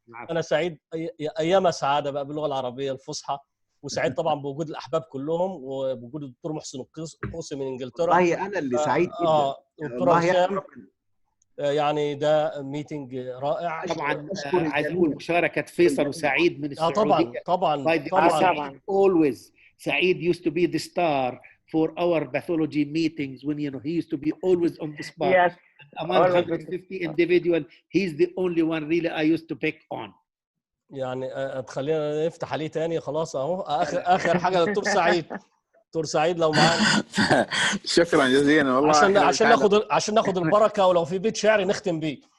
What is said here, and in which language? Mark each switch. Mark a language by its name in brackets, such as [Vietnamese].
[Arabic] انا سعيد، ايام سعاده بقى باللغه العربيه الفصحى، وسعيد طبعا بوجود الاحباب كلهم وبوجود الدكتور محسن القوسي من انجلترا. والله انا اللي سعيد جدا. دكتور هشام، يعني ده ميتنج رائع. طبعا عايز اقول مشاركه فيصل وسعيد من السعوديه. طبعا [English] always سعيد used to be the star for our pathology meetings when he used to be always on the spot. Yes. Among 150 individuals, he's the only one really I used to pick on. [Arabic] يعني خلينا نفتح عليه تاني خلاص اهو. اخر حاجه دكتور سعيد. دكتور سعيد لو معانا. شكرا جزيلا والله. عشان ناخد البركه، ولو في بيت شعري نختم بيه.